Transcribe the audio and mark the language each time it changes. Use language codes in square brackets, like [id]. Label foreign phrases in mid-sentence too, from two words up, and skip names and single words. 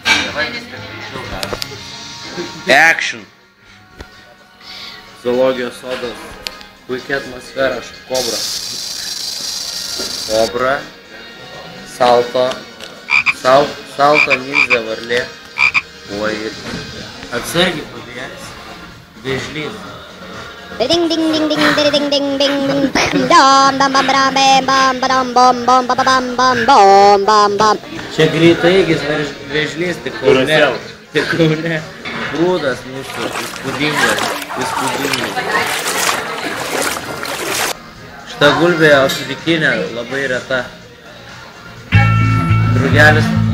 [lt] Action. Zoologijos sodas. Puikia atmosfera, kobra. Kobra. Salto ninja varlė. Oi. Atsargiai pabėgęs. Vėžlys. Ding ding ding ding ding ding ding ding dam dam bam bam bam bam bam bam bam bam bam bam bam. Čia greitaeigis vėžlys, tik Kaune. Grūdas mūsų, įspūdingas. Šita gulbė afrikinė, labai reta. Drugelis.